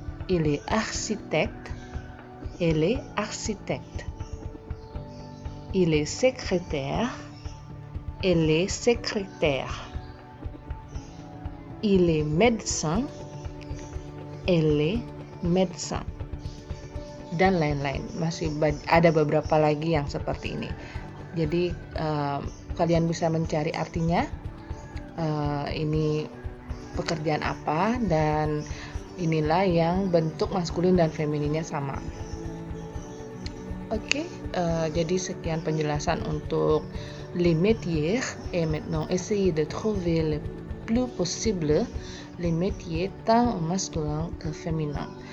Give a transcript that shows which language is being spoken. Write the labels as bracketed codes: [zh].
[fr] Il est architecte, elle est architecte. Il est secrétaire, elle est secrétaire. Il est médecin, elle est médecin. [id] Dan lain-lain. Masih ada beberapa lagi yang seperti ini. Jadi kalian bisa mencari artinya, ini pekerjaan apa, dan inilah yang bentuk maskulin dan femininnya sama. Oke, jadi sekian penjelasan untuk [fr] les métiers, et maintenant essayez de trouver le plus possible les métiers tant masculin que féminin.